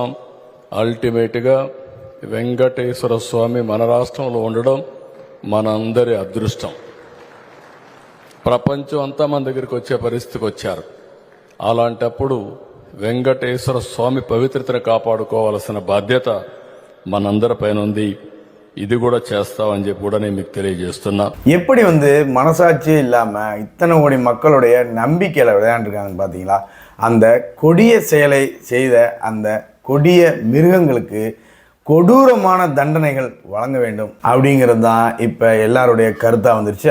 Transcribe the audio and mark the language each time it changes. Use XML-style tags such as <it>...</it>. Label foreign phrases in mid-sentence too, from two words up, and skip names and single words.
<te>అల్టిమేట్గా వెంకటేశ్వర స్వామి మన రాష్ట్రంలో ఉండడం మనందరి అదృష్టం. ప్రపంచం అంతా మన దగ్గరికి వచ్చే పరిస్థితికి వచ్చారు. అలాంటప్పుడు వెంకటేశ్వర స్వామి పవిత్రతను కాపాడుకోవాల్సిన బాధ్యత మనందరిపైన ఉంది. ఇది కూడా చేస్తామని చెప్పి కూడా నేను మీకు తెలియజేస్తున్నా.</te> <ta>எப்படி மனசாட்சியே இல்லாம இத்தனை கோடி மக்களுடைய நம்பிக்கையில விளையாண்டுருக்காங்கன்னு பார்த்தீங்களா? அந்த கொடிய செயலை செய்த அந்த கொடிய மிருகங்களுக்கு கொடூரமான தண்டனைகள் வழங்க வேண்டும் அப்படிங்கிறது தான் இப்போ எல்லாருடைய கருத்தாக வந்துருச்சு.</ta>